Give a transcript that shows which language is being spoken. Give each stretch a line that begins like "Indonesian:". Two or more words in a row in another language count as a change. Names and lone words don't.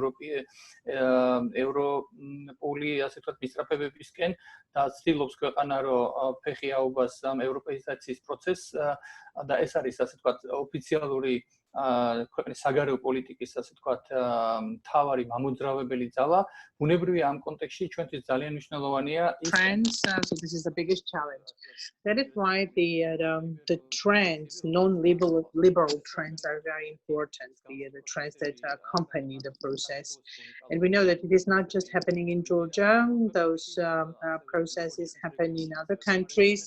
Georgian: ევროპული ასე ვთქვათ მისწრაფებებისკენ და ცდილობს ქვეყანა რომ ფეხი აუგას ამ ევროპეიზაციის პროცესს და ეს არის ასე ვთქვათ ოფიციალური ქვეყნის საგარეო პოლიტიკის, ასე ვთქვათ, მთავარი მამოძრავებელი ძალა, ბუნებრივია ამ კონტექსტში ჩვენთვის ძალიან მნიშვნელოვანია
English: trends. So this is the biggest challenge. That is why the trends, non-liberal trends, are very important. The trends that accompany the process, and we know that it is not just happening in Georgia. Those processes happen in other countries.